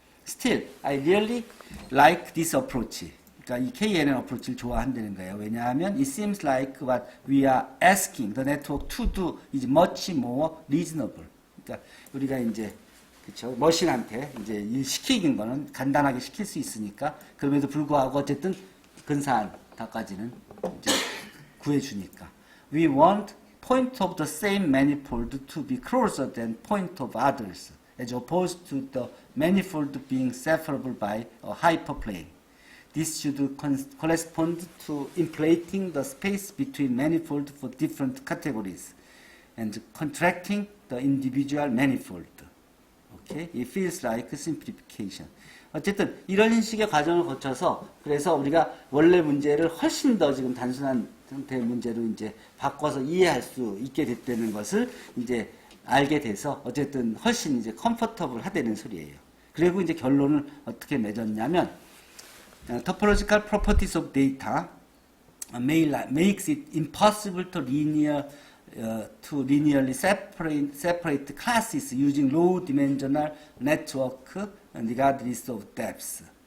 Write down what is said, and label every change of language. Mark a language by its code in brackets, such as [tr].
[en] Still, I really like this approach. [ko] 그러니까 이 KNN approach를 좋아한다는 거예요. 왜냐하면 [en] it seems like what we are asking the network to do is much more reasonable. [ko] 그러니까 우리가 이제 그렇죠. 머신한테 이제 일 시키는 거는 간단하게 시킬 수 있으니까 그럼에도 불구하고 어쨌든 근사한 답까지는 이제 구해주니까. [en] We want point of the same manifold to be closer than point of others, as opposed to the manifold being separable by a hyperplane. This should correspond to inflating the space between manifold for different categories and contracting the individual manifold. Okay? It feels like simplification. [ko] 어쨌든 이런 식의 과정을 거쳐서 그래서 우리가 원래 문제를 훨씬 더 지금 단순한 형태의 문제로 이제 바꿔서 이해할 수 있게 됐다는 것을 이제 알게 돼서 어쨌든 훨씬 이제 컴포터블 하다는 소리예요. 그리고 이제 결론을 어떻게 맺었냐면 [en] topological properties of data makes it impossible to linearly separate classes using low-dimensional network regardless of depth.